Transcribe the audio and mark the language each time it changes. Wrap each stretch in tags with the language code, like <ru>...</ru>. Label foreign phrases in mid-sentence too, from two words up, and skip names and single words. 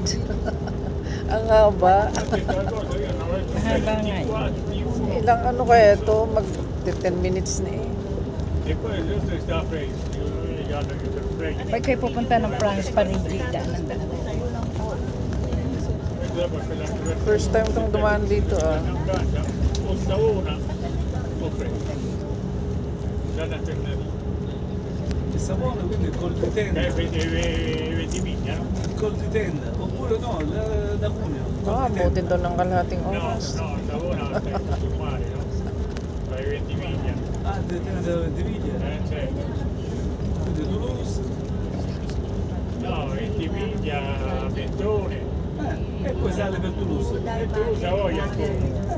<tl>Ang haba. Haba nga eh. Ilang ano kaya ito? Mag 10 minutes na eh.</tl> <it>E poi il resto sta fresco, gli altri che sono freschi.</it> <tl>Pag kayo pupunta ng France, Parigi, daanan ba?</tl> <en>First time</en> <tl>kong dumaan dito ah.</tl> <it>Costa una, o fresco. Già da Ternarino. il Savona, quindi il Col di Tenda. Ventimiglia, no? Il Col di Tenda, oppure no, da Cuneo.</it> <tl>Ah, abutin doon ng kalahating No, oras.</tl> <it>Savona stai sul mare, no? Fai Ventimiglia. Ah, da Ventimiglia? Certo. Quindi Toulouse. No, Ventimiglia, Mentone. E poi sale per Toulouse. E Toulouse a voglia ancora.</it>